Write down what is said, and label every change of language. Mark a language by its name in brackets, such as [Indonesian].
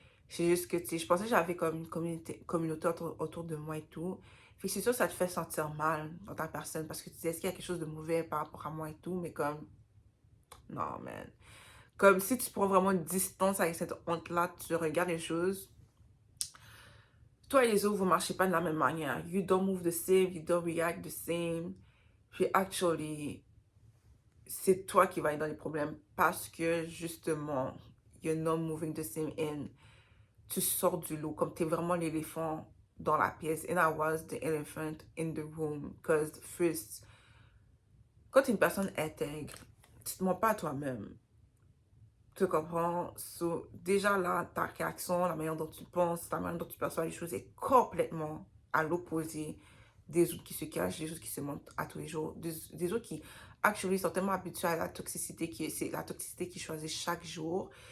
[French] C'est juste que, tu sais, je pensais que j'avais comme une communauté autour de moi et tout. Fait que c'est sûr que ça te fait sentir mal dans ta personne parce que tu dis, est-ce qu'il y a quelque chose de mauvais par rapport à moi et tout? Mais comme, non, man. Comme si tu prends vraiment une distance avec cette honte-là, tu regardes les choses. Toi et les autres, vous ne marchez pas de la même manière. [English] You don't move the same, you don't react the same. [French] Puis actually, c'est toi qui vas être dans les problèmes parce que justement, you're not moving the same in. Tu sors du lot comme tu es vraiment l'éléphant dans la pièce. [English] And I was the elephant in the room. [French] Because first, quand tu es une personne intègre, tu te mens pas à toi-même. Tu comprends? So, déjà là, ta réaction, la manière dont tu penses, la manière dont tu perçois les choses est complètement à l'opposé des autres qui se cachent, des autres qui se montrent à tous les jours, des autres qui, actually, sont tellement habitués à la toxicité, c'est la toxicité qu'ils choisissent chaque jour.